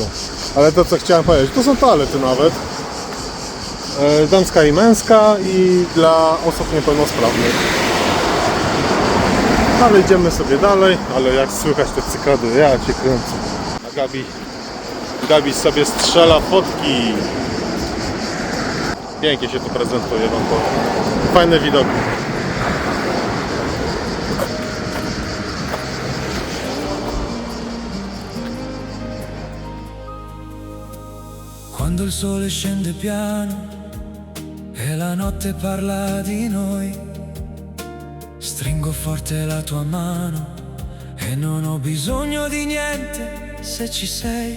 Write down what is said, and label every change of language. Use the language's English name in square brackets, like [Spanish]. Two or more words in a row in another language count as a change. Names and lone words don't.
[Polish] Ale to co chciałem powiedzieć, to są toalety nawet. Damska i męska i dla osób niepełnosprawnych. Ale idziemy sobie dalej, ale jak słychać te cykady, ja cię kręcę. A Gabi sobie strzela fotki. Pięknie się tu prezentuje, wam powiem. Fajne widoki. [Italian] Quando il sole scende piano e la notte parla di noi, stringo forte la tua mano e non ho bisogno di niente se ci sei.